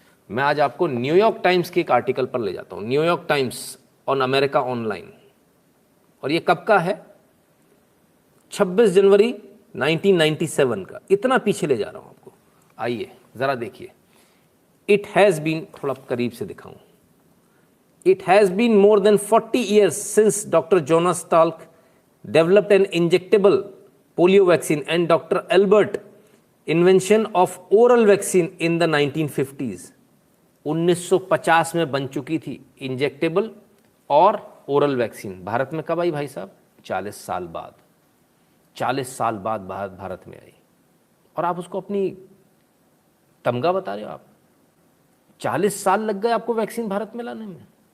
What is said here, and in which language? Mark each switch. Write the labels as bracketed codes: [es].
[hi] मैं आज आपको न्यूयॉर्क टाइम्स के एक आर्टिकल पर ले जाता हूँ, New York times on America online. और ये कब का है? 26 जनवरी 1997 का। इतना पीछे ले जा रहा हूँ आपको, आइए ज़रा देखिए। [en] it has been, [hi] थोड़ा करीब से दिखाऊं, [en] It has been more than 40 years since Dr. Jonas Salk developed an injectable polio vaccine and Dr. Albert invention of oral vaccine in the 1950s. [hi] 1950 में बन चुकी थी इंजेक्टेबल और ओरल वैक्सीन। भारत में कब आई भाई साहब? 40 साल बाद। 40 साल बाद भारत में आई, और आप उसको अपनी तमगा बता रहे हो। आप 40 साल लग गए आपको वैक्सीन भारत में लाने में।